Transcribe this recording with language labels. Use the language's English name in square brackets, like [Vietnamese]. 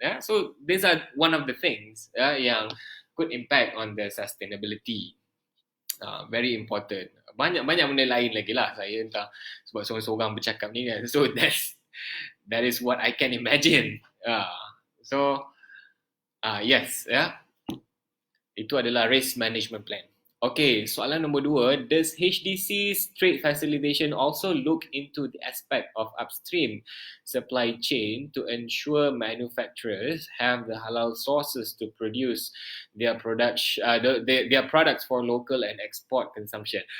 [English] So these are one of the things [Malay] yang [English] could impact on the sustainability. Very important. [Malay] Banyak benda lain lagi lah, saya entah sebab seorang-seorang bercakap ni kan. [English] So that is what I can imagine. So yes, [Malay] itu adalah risk management plan. Okay, soalan nombor 2. [English] Does HDC's trade facilitation also look into the aspect of upstream supply chain to ensure manufacturers have the halal sources to produce their their products for local and export consumption?